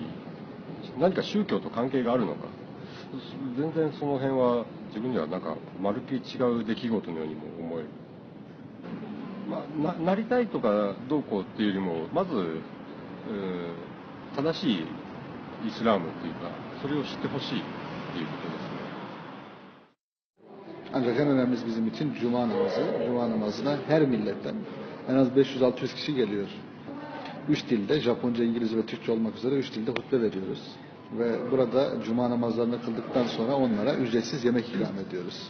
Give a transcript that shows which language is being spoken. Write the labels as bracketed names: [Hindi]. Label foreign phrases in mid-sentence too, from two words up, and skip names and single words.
[Japanese] 何か宗教と関係があるのか、全然その辺は自分にはなんかまるっきり違う出来事のようにも思える。なりたいとかどうこうっていうよりもまず正しいイスラームっていうかそれを知ってほしいっていうことですね。 [Turkish] Ancak en önemlisi bizim için Cuma namazı. Cuma namazına her milletten en az 500-600 kişi geliyor. 3 dilde, Japonca, İngilizce ve Türkçe olmak üzere 3 dilde hutbe veriyoruz. Ve burada Cuma namazlarını kıldıktan sonra onlara ücretsiz yemek ikram ediyoruz.